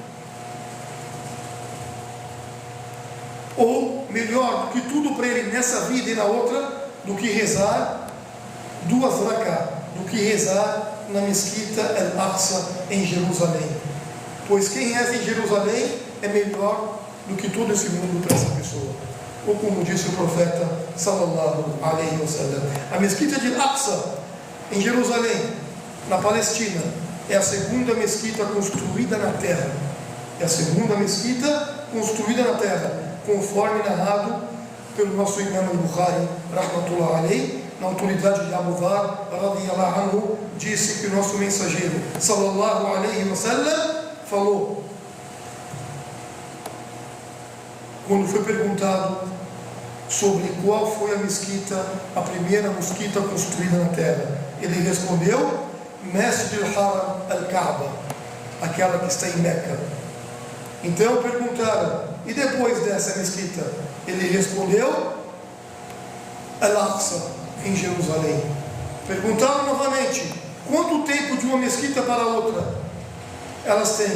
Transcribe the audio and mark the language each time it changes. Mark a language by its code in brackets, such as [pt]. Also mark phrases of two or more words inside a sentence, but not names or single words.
[pt] ou melhor, que tudo para ele nessa vida e na outra, do que rezar 2 raká, do que rezar na mesquita Al-Aqsa em Jerusalém. Pois quem reza em Jerusalém é melhor do que todo esse mundo para essa pessoa. Ou como disse o profeta [ar] صلى الله عليه وسلم, [pt] a mesquita de Al-Aqsa em Jerusalém, na Palestina, é a segunda mesquita construída na terra. É a segunda mesquita construída na terra, conforme narrado pelo nosso imam al-Bukhari, [ar] رحمة الله عليه, [pt] na autoridade de Abu Dharr, [ar] رضي الله عنه, [pt] disse que o nosso mensageiro, [ar] صلى الله عليه وسلم, [pt] falou, quando foi perguntado sobre qual foi a mesquita, a primeira mesquita construída na terra, ele respondeu, Masjid al-Haram al-Kaaba, aquela que está em Meca. Então perguntaram, e depois dessa mesquita? Ele respondeu, Al-Aqsa, em Jerusalém. Perguntaram novamente, quanto tempo de uma mesquita para a outra elas têm?